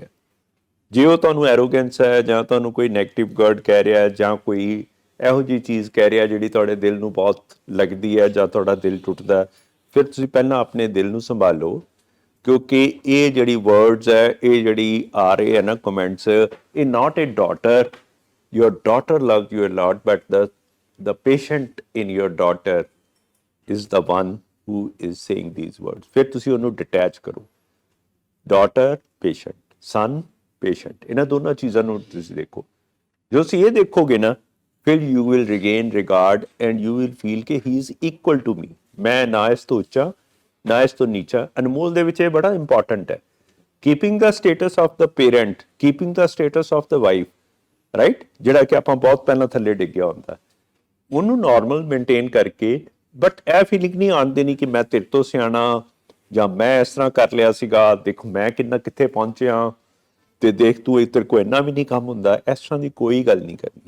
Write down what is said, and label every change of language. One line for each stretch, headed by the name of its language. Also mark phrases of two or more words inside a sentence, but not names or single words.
Punjabi: ਜੇ ਉਹ ਤੁਹਾਨੂੰ ਐਰੋਗੈਂਸ ਹੈ ਜਾਂ ਤੁਹਾਨੂੰ ਕੋਈ
English: negative word
Punjabi: ਕਹਿ ਰਿਹਾ ਜਾਂ ਕੋਈ ਇਹੋ ਜਿਹੀ ਚੀਜ਼ ਕਹਿ ਰਿਹਾ ਜਿਹੜੀ ਤੁਹਾਡੇ ਦਿਲ ਨੂੰ ਬਹੁਤ ਲੱਗਦੀ ਹੈ ਜਾਂ ਤੁਹਾਡਾ ਦਿਲ ਟੁੱਟਦਾ, ਫਿਰ ਤੁਸੀਂ ਪਹਿਲਾਂ ਆਪਣੇ ਦਿਲ ਨੂੰ ਸੰਭਾਲੋ, ਕਿਉਂਕਿ ਇਹ ਜਿਹੜੀ ਵਰਡਸ ਹੈ, ਇਹ ਜਿਹੜੀ ਆ ਰਹੇ ਹੈ ਨਾ ਕਮੈਂਟਸ, ਇਹ
English: not a daughter. your daughter loves you a lot, but the patient in your daughter is the one who is saying these words.
Punjabi: ਫਿਰ ਤੁਸੀਂ ਉਹਨੂੰ ਡਿਟੈਚ ਕਰੋ.
English: daughter patient, son patient,
Punjabi: ਇਹਨਾਂ ਦੋਨਾਂ ਚੀਜ਼ਾਂ ਨੂੰ ਤੁਸੀਂ ਦੇਖੋ. ਜੋ ਤੁਸੀਂ ਇਹ ਦੇਖੋਗੇ ਨਾ, ਫਿਰ
English: you will regain regard and you will feel ਕਿ he is equal to me.
Punjabi: ਮੈਂ ਨਾ ਇਸ ਤੋਂ ਉੱਚਾ ਨਾ ਇਸ ਤੋਂ ਨੀਚਾ. ਅਨਮੋਲ ਦੇ ਵਿੱਚ ਇਹ ਬੜਾ ਇੰਪੋਰਟੈਂਟ ਹੈ.
English: keeping the status of the parent, keeping the status of the wife,
Punjabi: ਰਾਈਟ, ਜਿਹੜਾ ਕਿ ਆਪਾਂ ਬਹੁਤ ਪਹਿਲਾਂ ਥੱਲੇ ਡਿੱਗਿਆ ਹੁੰਦਾ, ਉਹਨੂੰ
English: normal maintain
Punjabi: ਕਰਕੇ, ਬਟ ਇਹ ਫੀਲਿੰਗ ਨਹੀਂ ਆਉਣ ਦੇਣੀ ਕਿ ਮੈਂ ਤੇਰੇ ਤੋਂ ਸਿਆਣਾ, ਜਾਂ ਮੈਂ ਇਸ ਤਰ੍ਹਾਂ ਕਰ ਲਿਆ ਸੀਗਾ, ਦੇਖ ਮੈਂ ਕਿੰਨਾ ਕਿੱਥੇ ਪਹੁੰਚਿਆ, ਤੇ ਦੇਖ ਤੂੰ ਤੇਰੇ ਕੋਲ ਇੰਨਾ ਵੀ ਨਹੀਂ ਕੰਮ ਹੁੰਦਾ, ਇਸ ਤਰ੍ਹਾਂ ਦੀ ਕੋਈ ਗੱਲ ਨਹੀਂ ਕਰਨੀ।